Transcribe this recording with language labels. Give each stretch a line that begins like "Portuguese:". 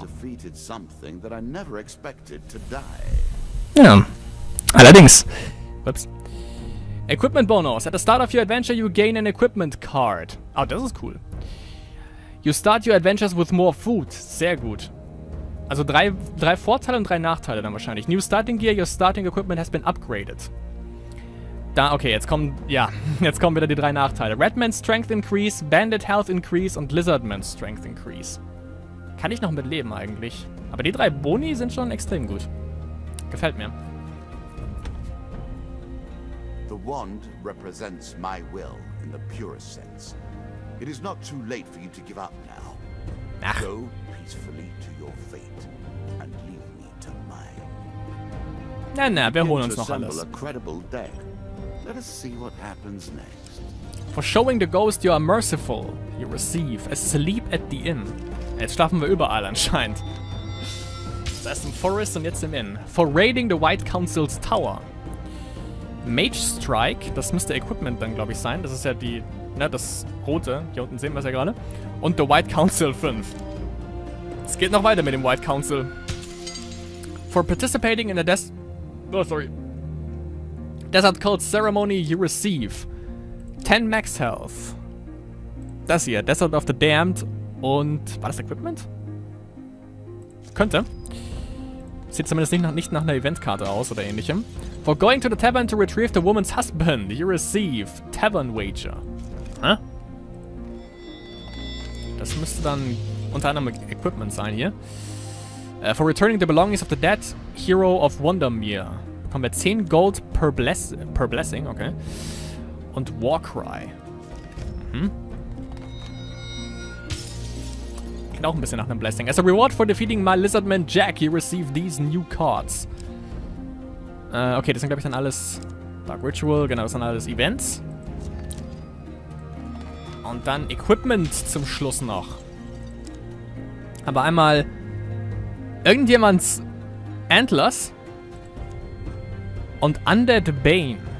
English: Defeated something that I never expected to die.
German: Ja. Allerdings. Ups.
English: Equipment bonus. At the start of your adventure you gain an equipment card.
German: Oh, das ist cool.
English: You start your adventures with more food.
German: Sehr gut. Also drei Vorteile und 3 Nachteile dann wahrscheinlich.
English: New starting gear, your starting equipment has been upgraded.
German: Da, okay, jetzt kommen wieder die 3 Nachteile. Redman's Strength Increase, Bandit Health Increase und Lizardman's Strength Increase. Kann ich noch mit leben eigentlich. Aber die 3 Boni sind schon extrem gut. Gefällt mir.
English: The wand represents my will in the purest sense. It is not too late for you to give up now. Ach. Go peacefully to your fate and leave me to mine.
German: Na, wir holen uns noch alles.
English: A credible deck. Let us see what happens next. For showing the ghost you are merciful, you receive a sleep at the inn.
German: Jetzt schlafen wir überall anscheinend. Zuerst im Forest und jetzt im Inn.
English: For raiding the White Council's Tower.
German: Mage Strike, das müsste Equipment dann, glaube ich, sein. Das ist ja die, ne, das rote. Hier unten sehen wir es ja gerade. Und The White Council 5. Es geht noch weiter mit dem White Council.
English: For participating in a Desert Cult Ceremony, you receive 10 Max Health.
German: Das hier, Desert of the Damned. Und, war das Equipment? Könnte. Sieht zumindest nicht nach einer Eventkarte aus oder ähnlichem.
English: For going to the tavern to retrieve the woman's husband, you receive Tavern Wager. Hä?
German: Das müsste dann unter anderem Equipment sein hier.
English: For returning the belongings of the dead hero of Wondermere.
German: Bekommen wir 10 Gold per Blessing, okay. Und Warcry. Klingt auch ein bisschen nach einem Blessing.
English: As a reward for defeating my Lizardman Jack, you receive these new cards.
German: Okay, das sind, glaube ich, dann alles Dark Ritual, genau, das sind alles Events. Und dann Equipment zum Schluss noch. Aber einmal irgendjemands Antlers und Undead Bane.